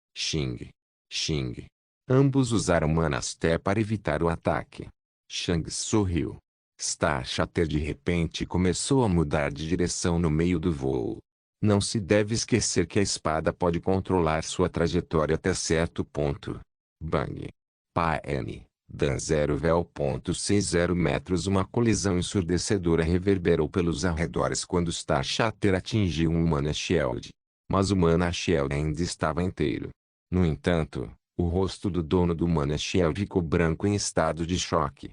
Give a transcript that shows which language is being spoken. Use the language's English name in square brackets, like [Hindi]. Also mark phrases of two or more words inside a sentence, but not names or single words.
[Portuguese] Xing. Ambos usaram Mana Step para evitar o ataque. Shang sorriu. Starchatter de repente começou a mudar de direção no meio do voo. Não se deve esquecer que a espada pode controlar sua trajetória até certo ponto. Bang! Paen. Dan 0,60 metros. Uma colisão ensurdecedora reverberou pelos arredores quando Starchatter atingiu um Mana Shield. Mas o Mana Shield ainda estava inteiro. No entanto, o rosto do dono do Mana Shield ficou branco em estado de choque.